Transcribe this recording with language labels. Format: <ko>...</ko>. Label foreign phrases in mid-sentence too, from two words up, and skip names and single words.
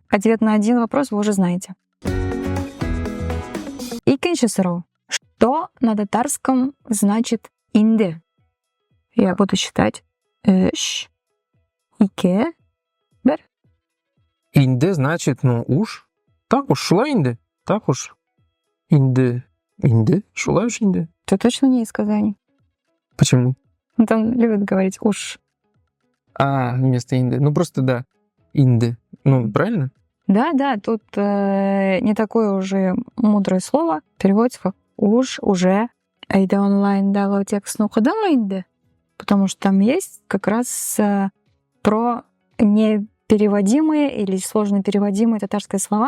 <ru>Ответ на один вопрос вы уже знаете.</ru> <tt>Икенче сұрау.</tt> <ru>Что на татарском значит инде? Я буду считать. 3, 2, 1. Инде значит, уж. Так уж,</ru> <tt>шула инде.</tt> <ru>Так уж.</ru> <tt>Инде. Инде? Шула уж инде.</tt> <ru>Это точно не из Казани. Почему? Там любят говорить уж. Вместо инде. Ну, просто да. Инде. Ну, правильно? Да, тут не такое уже мудрое слово. Переводится как уж, уже. Айда онлайн дала текст, инде. Потому что там есть как раз про непереводимые или сложно переводимые татарские слова.</ru>